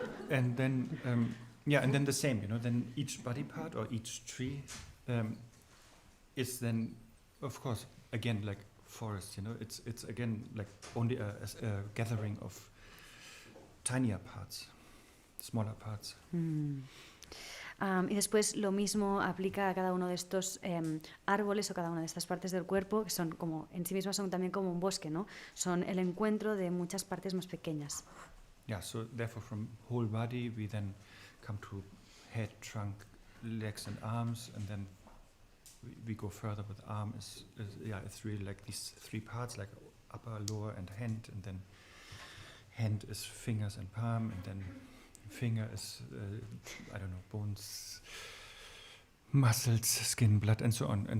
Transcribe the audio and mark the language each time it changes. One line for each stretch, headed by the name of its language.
English: And then the same, you know. Then each body part or each tree is then, of course, again like forest. You know, it's again like only a gathering of tinier parts, smaller parts.
Spanish: Y después lo mismo aplica a cada uno de estos árboles o cada una de estas partes del cuerpo, que son como en sí mismas son también como un bosque, ¿no? Son el encuentro de muchas partes más pequeñas.
English: Yeah, so therefore from whole body we then come to head, trunk, legs and arms, and then we go further with arm it's really like these three parts, like upper, lower and then hand is fingers and palm, and then finger is, I don't know, bones, muscles, skin, blood, and so on.